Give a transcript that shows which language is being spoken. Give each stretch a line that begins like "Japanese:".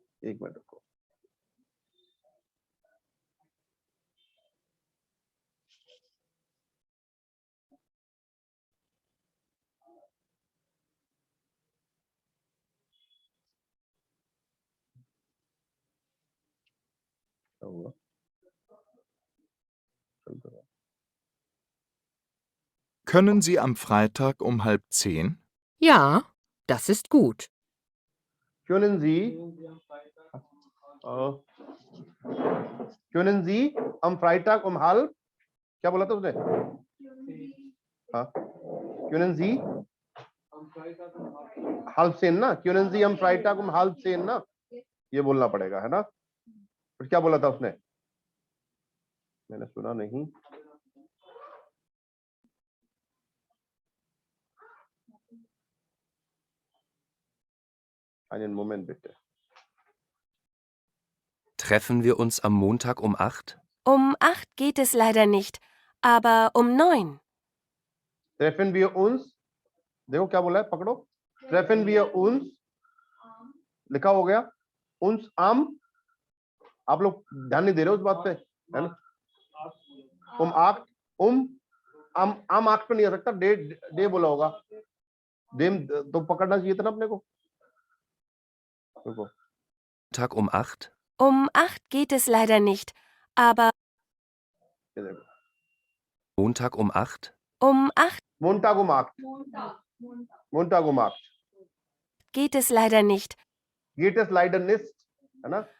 Hindi: एक मिनट रुको क्या हुआ चलता रहा
German: Können Sie am Freitag um 9:30? Ja, das ist gut. können Sie können Sie am Freitag um halb
Hindi: क्या बोला था उसने हाँ
German: können Sie
Hindi: halb 10 ना
German: können Sie am Freitag um halb 10
Hindi: ना ये बोलना पड़ेगा है ना फिर क्या बोला था उसने मैंने सुना नहीं
German: einen Moment bitte Treffen wir uns am Montag um 8? Um 8 geht es leider nicht, aber um 9. treffen wir uns
Hindi: देखो क्या बोला है पकड़ो treffen wir uns लिखा हो गया uns am आप लोग ध्यान नहीं दे रहे उस बात पे है ना आठ am 8 पे नहीं आ सकता डे बोला होगा डेम तो पकड़ना चाहिए था ना अपने को देखो
German: Tag um 8? Um 8 geht es leider nicht, aber
Hindi: ये देखो
German: Montag um 8? um 8 Montag um 8 Montag. Montag um 8 geht es leider nicht, geht es leider nicht,
Hindi: है ना?